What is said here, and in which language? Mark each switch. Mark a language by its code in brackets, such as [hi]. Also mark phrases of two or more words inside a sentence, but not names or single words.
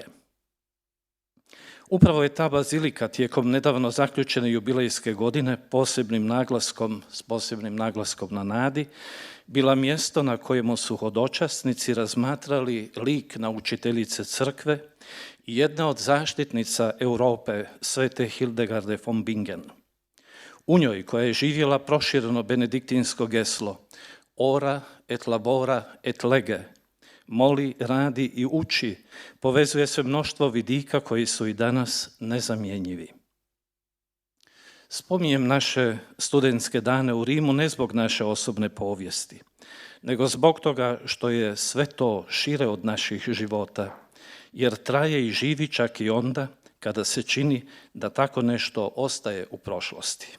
[hr] Upravo je ta bazilika tijekom nedavno zaključene jubilejske godine s posebnim naglaskom na nadi, bila mjesto na kojemu su hodočasnici razmatrali lik naučiteljice crkve i jedna od zaštitnica Europe, svete Hildegarde von Bingen. U njoj, koja je živjela prošireno benediktinsko geslo [la] ora et labora et lege, [hr] moli, radi i uči, povezuje se mnoštvo vidika koji su i danas nezamjenjivi. Spominjem naše studentske dane u Rimu ne zbog naše osobne povijesti, nego zbog toga što je sve to šire od naših života, jer traje i živi čak i onda kada se čini da tako nešto ostaje u prošlosti.